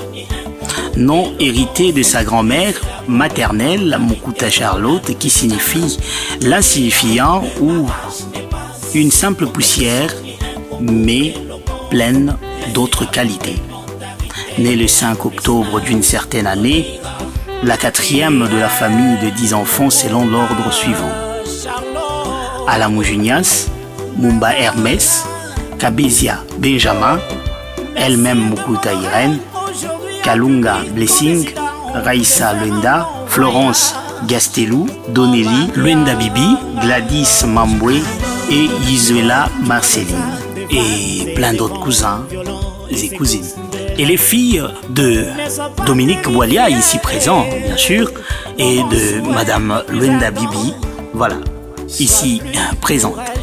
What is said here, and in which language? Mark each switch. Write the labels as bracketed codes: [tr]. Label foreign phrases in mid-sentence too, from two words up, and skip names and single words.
[fr] Nom hérité de sa grand-mère maternelle, Mukuta Charlotte, qui signifie l'insignifiant ou une simple poussière, mais pleine d'autres qualités. Née le 5 octobre d'une certaine année, la 4e de la famille de 10 enfants selon l'ordre suivant. Alamou Junias, Mumba Hermès, Kabezia Benjamin, elle-même Mukuta Irène, Kalunga Blessing, Raissa Luenda, Florence Gastelou, Donnelly, Luenda Bibi, Gladys Mambwe et Izuela Marceline. Et plein d'autres cousins et cousines. Et les filles de Dominique Boilia, ici présent, bien sûr, et de Madame Luenda Bibi, voilà, ici présente.